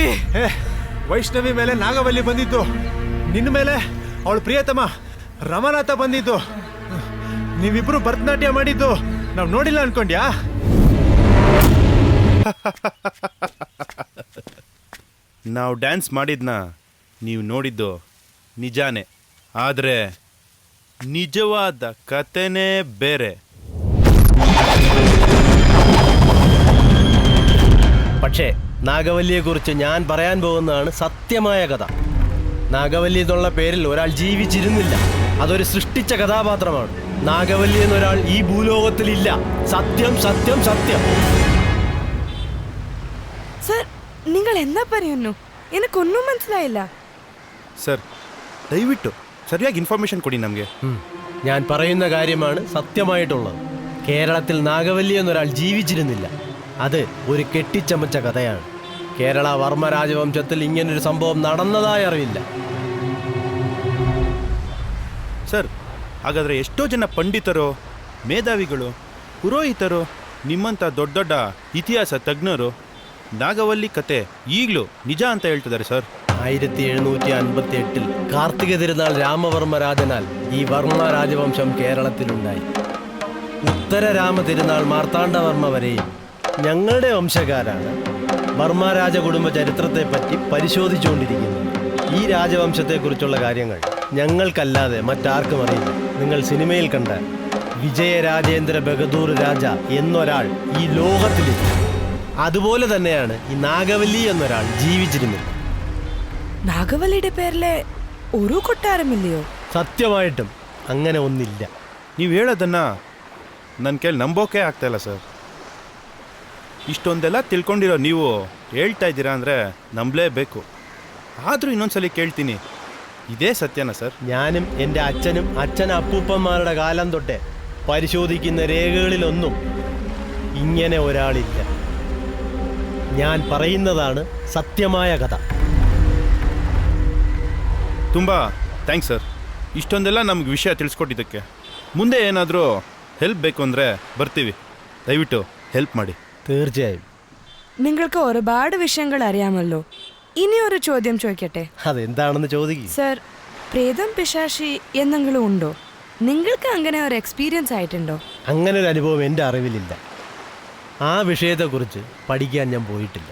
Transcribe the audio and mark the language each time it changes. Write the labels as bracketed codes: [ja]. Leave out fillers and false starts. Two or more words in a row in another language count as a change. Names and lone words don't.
[kn] ವೈಷ್ಣವಿ ಮೇಲೆ ನಾಗವಲ್ಲಿ ಬಂದಿದ್ದು, ನಿನ್ನ ಮೇಲೆ ಅವಳ ಪ್ರಿಯತಮ ರಮನಾಥ ಬಂದಿದ್ದು, ನೀವಿಬ್ರು ಭರತನಾಟ್ಯ ಮಾಡಿದ್ದು ನಾವು ನೋಡಿಲ್ಲ ಅನ್ಕೊಂಡ್ಯಾ? ನಾವು ಡ್ಯಾನ್ಸ್ ಮಾಡಿದ್ನ ನೀವು ನೋಡಿದ್ದು ನಿಜಾನೇ, ಆದ್ರೆ ನಿಜವಾದ ಕತೆನೇ ಬೇರೆ. [ml] പക്ഷേ നാഗവല്ലിയെക്കുറിച്ച് ഞാൻ പറയാൻ പോകുന്നതാണ് സത്യമായ കഥ. നാഗവല്ലി എന്നുള്ള പേരിൽ ഒരാൾ ജീവിച്ചിരുന്നില്ല. അതൊരു സൃഷ്ടിച്ച കഥാപാത്രമാണ്. നാഗവല്ലി എന്നൊരാൾ ഈ ഭൂലോകത്തിലില്ല. സത്യം സത്യം സത്യം. സർ, നിങ്ങൾ എന്താ പറയുന്നു? എനിക്കൊന്നും മനസ്സിലായില്ല. [kn] ಸರ್, ದಯವಿಟ್ಟು ಸರಿಯಾಗಿ ಇನ್ಫಾರ್ಮೇಶನ್ ಕೊಡಿ ನಮಗೆ. [ml] ഞാൻ പറയുന്ന കാര്യമാണ് സത്യമായിട്ടുള്ളത്. കേരളത്തിൽ നാഗവല്ലി എന്നൊരാൾ ജീവിച്ചിരുന്നില്ല. അത് ഒരു കെട്ടിച്ചമച്ച കഥയാണ്. കേരള വർമ്മ രാജവംശത്തിൽ ഇങ്ങനൊരു സംഭവം നടന്നതായി അറിയില്ല. [kn] ಸರ್, ಹಾಗಾದರೆ ಎಷ್ಟೋ ಜನ ಪಂಡಿತರು, ಮೇಧಾವಿಗಳು, ಪುರೋಹಿತರು, ನಿಮ್ಮಂಥ ದೊಡ್ಡ ದೊಡ್ಡ ಇತಿಹಾಸ ತಜ್ಞರು ನಾಗವಲ್ಲಿ ಕತೆ ಈಗಲೂ ನಿಜ ಅಂತ ಹೇಳ್ತಿದ್ದಾರೆ ಸರ್. [ml] 1758 കാർത്തിക തിരുനാൾ രാമവർമ്മ രാജനാൽ ഈ വർമ്മ രാജവംശം കേരളത്തിലുണ്ടായി. ഉത്തരരാമ തിരുനാൾ മാർത്താണ്ഡവർമ്മ വരെയും ഞങ്ങളുടെ വംശക്കാരാണ് വർമ്മ രാജകുടുംബ ചരിത്രത്തെപ്പറ്റി പരിശോധിച്ചുകൊണ്ടിരിക്കുന്നത്. ഈ രാജവംശത്തെക്കുറിച്ചുള്ള കാര്യങ്ങൾ ഞങ്ങൾക്കല്ലാതെ മറ്റാർക്കും അറിയില്ല. നിങ്ങൾ സിനിമയിൽ കണ്ട വിജയരാജേന്ദ്ര ബഹദൂർ രാജ എന്നൊരാൾ ഈ ലോകത്തിലില്ല. അതുപോലെ തന്നെയാണ് ഈ നാഗവല്ലി എന്നൊരാൾ ജീവിച്ചിരുന്നത്. നാഗവല്ലിയുടെ പേരിലെ ഒരു കൊട്ടാരമില്ലയോ? സത്യമായിട്ടും അങ്ങനെ ഒന്നില്ല. [kn] ನೀವು ಹೇಳೋದನ್ನ ನನ್ನ ಕೈಲಿ ನಂಬೋಕೆ ಆಗ್ತಾ ಇಲ್ಲ ಸರ್. ಇಷ್ಟೊಂದೆಲ್ಲ ತಿಳ್ಕೊಂಡಿರೋ ನೀವು ಹೇಳ್ತಾ ಇದ್ದೀರಾ ಅಂದರೆ ನಂಬಲೇಬೇಕು. ആദ്യം ಇನ್ನೊಂದ್ಸಲಿ ಕೇಳ್ತೀನಿ, ಇದೇ ಸತ್ಯನಾ ಸರ್? [ml] ഞാനും എൻ്റെ അച്ഛനും അച്ഛൻ അപ്പൂപ്പന്മാരുടെ കാലം തൊട്ടേ പരിശോധിക്കുന്ന രേഖകളിലൊന്നും ഇങ്ങനെ ഒരാളില്ല. ഞാൻ പറയുന്നതാണ് സത്യമായ കഥ. [kn] ತುಂಬ ಥ್ಯಾಂಕ್ಸ್ ಸರ್, ಇಷ್ಟೊಂದೆಲ್ಲ ನಮ್ಗೆ ವಿಷಯ ತಿಳಿಸ್ಕೊಟ್ಟಿದ್ದಕ್ಕೆ. ಮುಂದೆ ಏನಾದರೂ ಹೆಲ್ಪ್ ಬೇಕು ಅಂದರೆ ಬರ್ತೀವಿ, ದಯವಿಟ್ಟು ಹೆಲ್ಪ್ ಮಾಡಿ. [ml] തീർച്ചയായും. നിങ്ങൾക്ക് ഒരുപാട് വിഷയങ്ങൾ അറിയാമല്ലോ. ഇനി ഒരു ചോദ്യം ചോദിക്കട്ടെ? അതെന്താണെന്ന് ചോദിക്കും. സർ, പ്രേതം പിശാശി എന്തെങ്കിലും ഉണ്ടോ? നിങ്ങൾക്ക് അങ്ങനെ ഒരു എക്സ്പീരിയൻസ് ആയിട്ടുണ്ടോ? അങ്ങനെ ഒരു അനുഭവം എൻ്റെ അറിവിലില്ല. ആ വിഷയത്തെക്കുറിച്ച് പഠിക്കാൻ ഞാൻ പോയിട്ടില്ല.